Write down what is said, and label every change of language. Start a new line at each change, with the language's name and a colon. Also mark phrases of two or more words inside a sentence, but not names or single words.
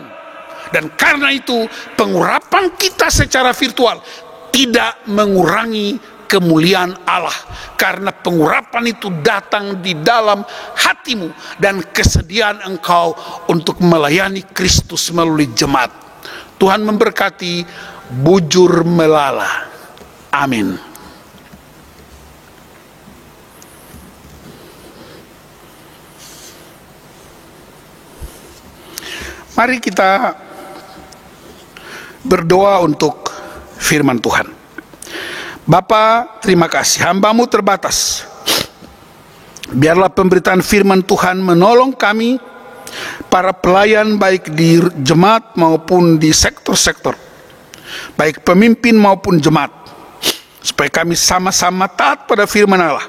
Indonesian: Dan karena itu pengurapan kita secara virtual tidak mengurangi kemuliaan Allah, karena pengurapan itu datang di dalam hatimu dan kesediaan engkau untuk melayani Kristus melalui jemaat. Tuhan memberkati,
Batak Karo: bujur melala.
Indonesian: Amin. Mari kita berdoa untuk firman Tuhan. Bapa, terima kasih, hamba-Mu terbatas. Biarlah pemberitaan firman Tuhan menolong kami, para pelayan baik di jemaat maupun di sektor-sektor, baik pemimpin maupun jemaat, supaya kami sama-sama taat pada firman Allah.